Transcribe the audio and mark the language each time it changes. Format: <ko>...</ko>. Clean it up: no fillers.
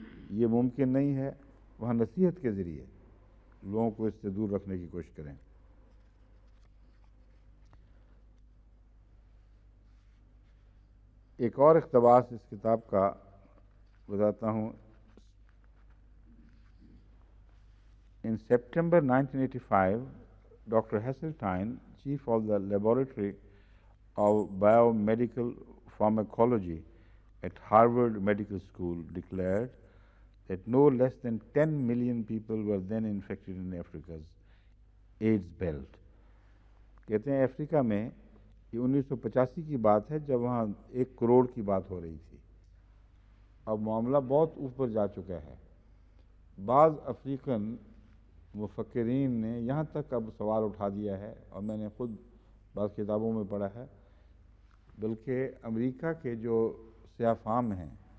<ur>یہ ممکن نہیں ہے وہاں نصیحت کے ذریعے لوگوں کو اس سے دور رکھنے کی کوشش کریں۔ ایک اور اقتباس اس کتاب کا بتاتا ہوں۔ In September 1985, Dr.</ur> <en>Hasseltine, chief of the Laboratory of Biomedical Pharmacology at Harvard Medical School, declared that no less than 10 million people were then infected in Africa's AIDS belt.</en> <ur>کہتے ہیں افریقہ میں یہ 1985 کی بات ہے جب وہاں 1 کروڑ کی بات ہو رہی تھی۔ اب معاملہ بہت اوپر جا چکا ہے۔ بعض افریقن مفکرین نے یہاں تک اب سوال اٹھا دیا ہے، اور میں نے خود بعض کتابوں میں پڑھا ہے، بلکہ امریکہ کے جو سیاہ فام ہیں</ur>